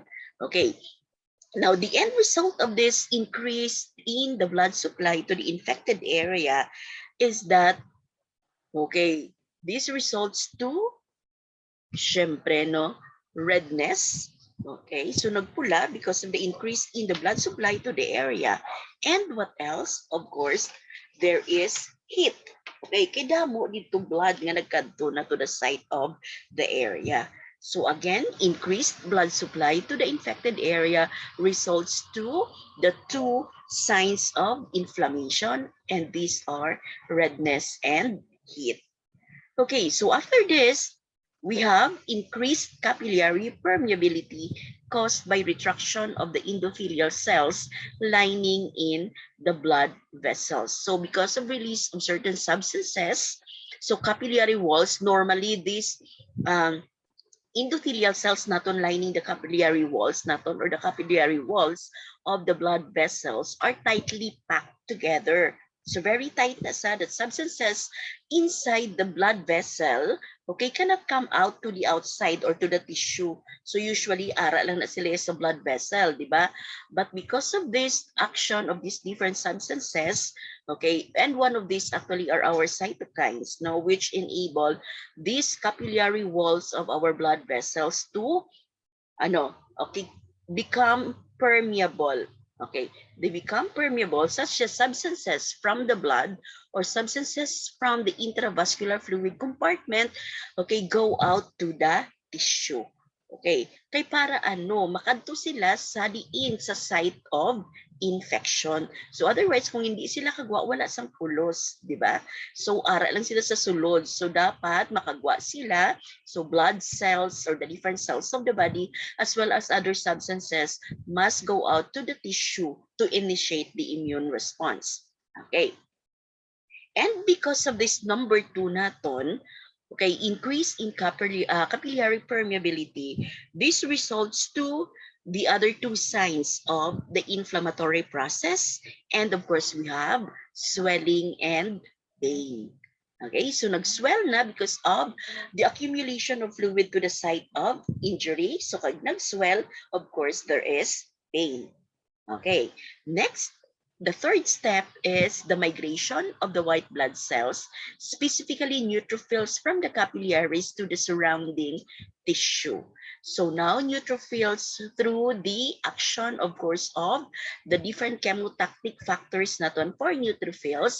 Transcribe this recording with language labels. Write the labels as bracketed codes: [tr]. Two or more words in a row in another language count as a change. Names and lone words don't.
[en] Okay, now the end result of this increase in the blood supply to the infected area is that, okay, this results to, syempre, no, redness. Okay, so nagpula because of the increase in the blood supply to the area. And what else? Of course, there is heat. [hil] Okay, kaya mo dito blood nga nagkadto na [en] to the site of the area. So again, increased blood supply to the infected area results to the two signs of inflammation, and these are redness and heat. Okay, so after this, we have increased capillary permeability caused by retraction of the endothelial cells lining in the blood vessels. So because of release of certain substances, so capillary walls, normally these endothelial cells naton lining the capillary walls naton, or the capillary walls of the blood vessels, are tightly packed together. So very tight [hil] na sa [en] that substances inside the blood vessel, okay, cannot come out to the outside or to the tissue. So usually [hil] ara lang na sila sa [en] blood vessel, [hil] di ba? [en] But because of this action of these different substances, okay, and one of these actually are our cytokines, no, which enable these capillary walls of our blood vessels to okay, become permeable. Okay, they become permeable, such as substances from the blood or substances from the intravascular fluid compartment, okay, go out to the tissue. [hil] Okay, kay para makadto sila sa diin sa [en] site of infection. So otherwise, [hil] kung hindi sila kagwa, wala sang pulos, di ba? So ara lang sila sa sulod. So dapat makagwa sila. [en] So blood cells or the different cells of the body as well as other substances must go out to the tissue to initiate the immune response. Okay. And because of this number 2 naton, okay, increase in capillary permeability, this results to the other two signs of the inflammatory process. And of course, we have swelling and pain. Okay, so [hil] nag-swell na [en] because of the accumulation of fluid to the site of injury. So [hil] pag nag-swell, [en] of course, there is pain. Okay, next, the third step is the migration of the white blood cells, specifically neutrophils from the capillaries to the surrounding tissue. So now neutrophils, through the action, of course, of the different chemotactic factors naton for neutrophils.